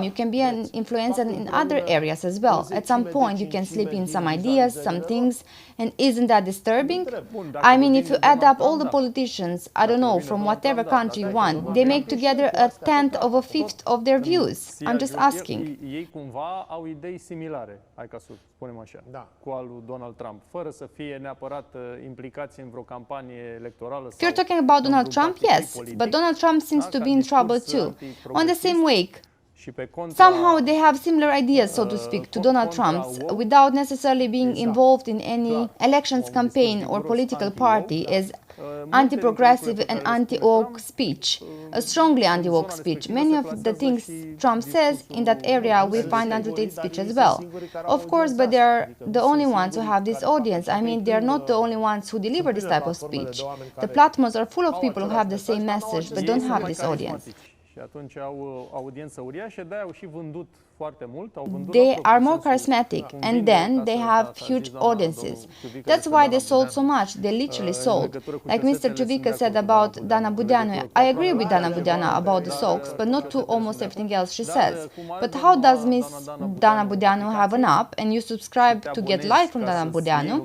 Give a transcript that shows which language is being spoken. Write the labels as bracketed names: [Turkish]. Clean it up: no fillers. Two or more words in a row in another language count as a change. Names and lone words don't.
[English] You can be an influencer in other areas as well. At some point, you can slip in some ideas, some things, and isn't that disturbing? I mean, if you add up all the politicians, I don't know, from whatever country you want, they make together a tenth of a fifth of their views. I'm just asking. [Romanian] Ei cumva au idei similare, hai ca să spunem așa, cu al lui Donald Trump, fără să fie neapărat implicați în vreo campanie electorală. [English] If you're talking about Donald Trump, yes, but Donald Trump seems to be in trouble too. On the same wake, somehow they have similar ideas, so to speak, to Donald Trump's, without necessarily being involved in any elections campaign or political party, as anti-progressive and anti-woke speech, a strongly anti-woke speech. Many of the things Trump says in that area we find Andrew Tate's speech as well. Of course, but they are the only ones who have this audience. I mean, they are not the only ones who deliver this type of speech. The platforms are full of people who have the same message but don't have this audience. [Romanian] Și atunci au audiență uriașă, de-aia au și vândut foarte mult, au vândut. [English] They are more charismatic and then they have huge audiences. That's why they sold so much. They literally sold. Like Mr. Ciuvica said about Dana Budeanu. I agree with Dana Budeanu about the socks, but not to almost everything else she says. But how does Miss Dana Budeanu have an app and you subscribe to get live from Dana Budeanu?